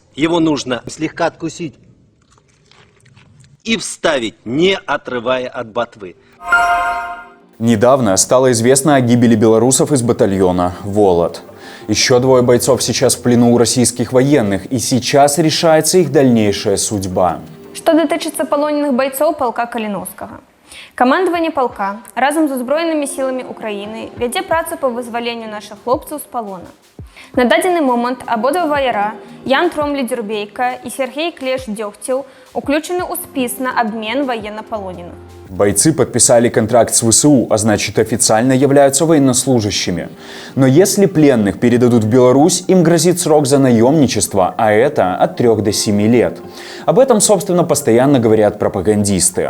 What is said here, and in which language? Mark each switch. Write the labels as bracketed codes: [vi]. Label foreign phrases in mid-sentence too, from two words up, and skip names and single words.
[ru] Его нужно слегка откусить и вставить, не отрывая от ботвы. Недавно стало известно о гибели белорусов из батальона «Волод». Еще 2 бойцов сейчас в плену у российских военных, и сейчас решается их дальнейшая судьба. [be] Что дотычыцца палоненых бойцоў палка Каліновскага. Камандаванне палка разам з узброенымі сіламі Украіны вядзе працу па вызваленню нашых хлопцаў з палона. На дадзены момант абодва ваяра Ян Тромлі-Дзюрбейка и Сергей Клеш-Дёгцеў уключены ў спіс [ru] на обмен военнополоненых. Бойцы подписали контракт с ВСУ, а значит официально являются военнослужащими. Но если пленных передадут в Беларусь, им грозит срок за наемничество, а это от 3 до 7 лет. Об этом, собственно, постоянно говорят пропагандисты.